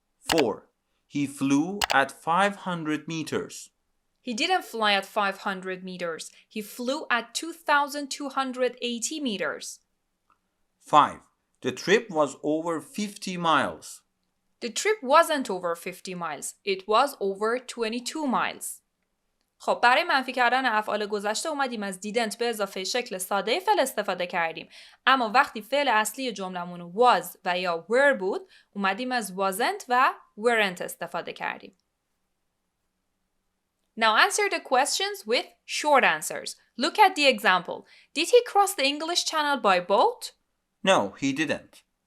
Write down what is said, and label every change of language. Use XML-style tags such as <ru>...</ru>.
<en>4. He flew at 500 meters. He didn't fly at 500 meters. He flew at 2,280 meters. 5. The trip was over 50 miles. The trip wasn't over 50 miles. It was over 22 miles.</en> <fa>خب برای منفی کردن افعال گذشته اومدیم از دیدنت به اضافه شکل ساده فعل استفاده کردیم. اما وقتی فعل اصلی جملمون was و یا were بود اومدیم از wasn't و weren't استفاده کردیم.</fa> <en>Now answer the questions with short answers. Look at the example. Did he cross the English Channel by boat? No, he didn't.</en>